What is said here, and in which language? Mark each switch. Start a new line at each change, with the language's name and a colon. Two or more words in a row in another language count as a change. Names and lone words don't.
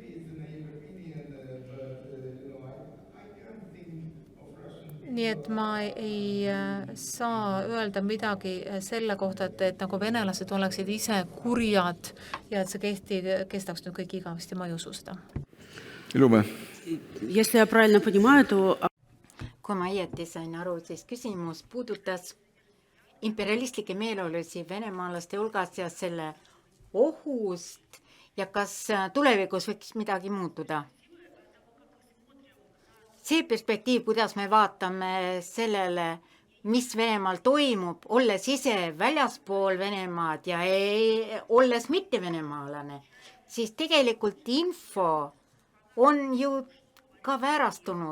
Estonian: Nii et ma ei saa öelda midagi selle kohta, et nagu venelased oleksid ise kurjad ja et see kestaks nüüd kõik igavesti, ma ei usu seda. Lume.
Russian: Если я правильно понимаю, то...
Estonian: Kui ma õieti sain aru, siis küsimus puudutas imperialistlikke meeleolusi venemaalaste hulgas ja selle ohust ja kas tulevikus võiks midagi muutuda. See perspektiiv, kuidas me vaatame sellele, mis Venemaal toimub, olles ise väljaspool Venemaad ja olles mitte venemaalane, siis tegelikult info on ju ka väärastunud.